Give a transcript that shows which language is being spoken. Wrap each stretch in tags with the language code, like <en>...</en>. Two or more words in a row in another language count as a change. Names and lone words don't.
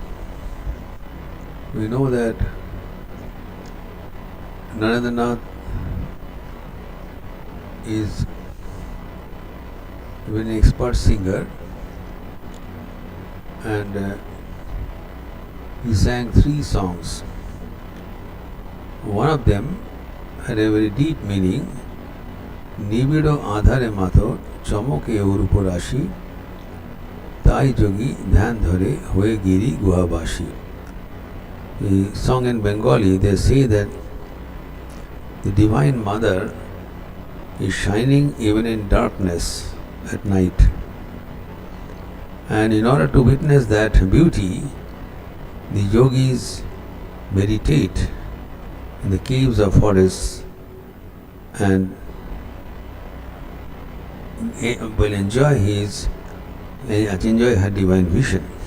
<en>We know that Narendranath is a very expert singer, and he sang 3 songs. One of them had a very deep meaning.</en> <bn>নিবিড় আঁধারে মাতো চমকে ও রূপ রাশি তাই যোগী ধ্যান ধরে হয়ে গিরি গুহাবাসী.</bn> <en>The song in Bengali, they say that the Divine Mother is shining even in darkness at night. And in order to witness that beauty, the yogis meditate in the caves of forests and will enjoy her divine vision.</en>